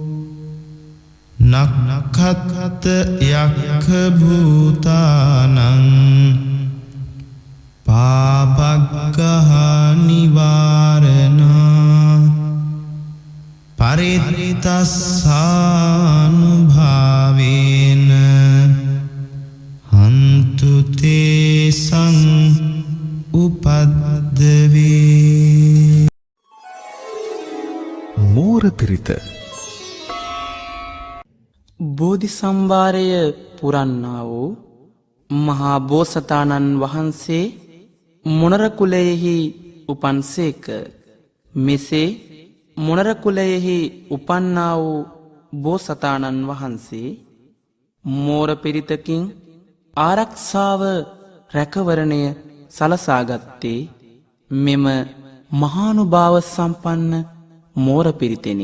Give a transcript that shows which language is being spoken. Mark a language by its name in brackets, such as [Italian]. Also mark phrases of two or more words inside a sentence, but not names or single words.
[Pali] නක්ඛත් යක්ඛ භූතානං පාපග්ගහ නිවාරණා පරිත්තස්සානුභාවේන හන්තු තේසං උපද්දවේ. [Sinhala] මෝර පිරිත බෝධි සම්භාරය පුරන්නා වූ මහා බෝසතාණන් වහන්සේ මොණර කුලයෙහි උපන්සේක. මෙසේ මොණර කුලයෙහි උපන්නා වූ බෝසතාණන් වහන්සේ මෝර පිරිතකින් ආරක්ෂාව රැකවරණය සලසාගත්තේ මෙම මහානුභාව සම්පන්න මෝර පිරිතෙනි.